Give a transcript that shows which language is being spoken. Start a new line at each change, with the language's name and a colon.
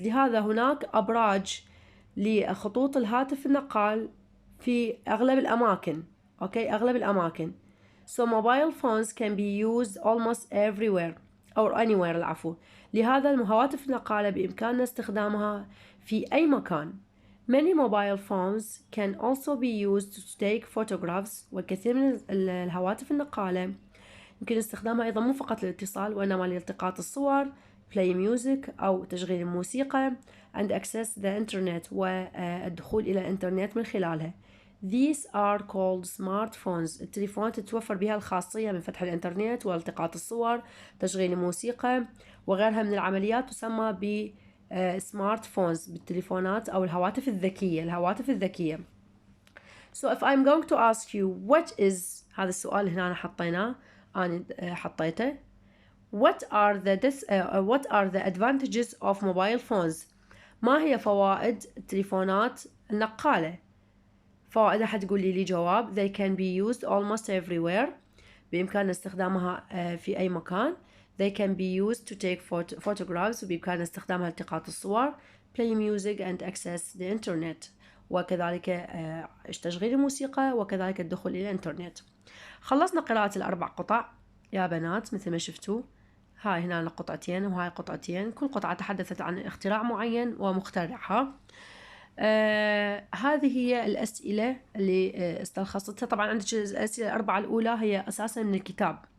Arabic: لهذا هناك أبراج لخطوط الهاتف النقال في أغلب الأماكن. أغلب الأماكن.
English: So mobile phones can be used almost everywhere or anywhere
Arabic: العفو. لهذا الهواتف النقالة بإمكاننا استخدامها في أي مكان.
English: Many mobile phones can also be used to take photographs.
Arabic: والكثير من الهواتف النقالة يمكن استخدامها أيضا مو فقط للاتصال وإنما لالتقاط الصور
English: play music
Arabic: أو تشغيل الموسيقى
English: and access the internet
Arabic: والدخول إلى الإنترنت من خلالها.
English: These are called smartphones.
Arabic: التليفونات تتوفر بها الخاصية من فتح الإنترنت والتقاط الصور تشغيل الموسيقى وغيرها من العمليات تسمى ب smartphones بالتليفونات أو الهواتف الذكية.
English: So if I'm going to ask you what is
Arabic: هذا السؤال هنا حطيناه أنا حطيته
English: what are the advantages of mobile phones.
Arabic: ما هي فوائد التليفونات النقالة؟ فوائدها حتقول لي جواب
English: they can be used almost everywhere.
Arabic: بإمكاننا استخدامها في أي مكان.
English: They can be used to take photographs.
Arabic: وبإمكاننا استخدامها لالتقاط الصور
English: play music and access the internet.
Arabic: وكذلك تشغيل الموسيقى وكذلك الدخول إلى الإنترنت. خلصنا قراءة الأربع قطع يا بنات مثل ما شفتوا. هاي هنا قطعتين وهاي قطعتين. كل قطعة تحدثت عن اختراع معين ومخترعها. هذه هي الأسئلة اللي استلخصتها. طبعا عندك الأسئلة الأربعة الأولى هي أساسا من الكتاب.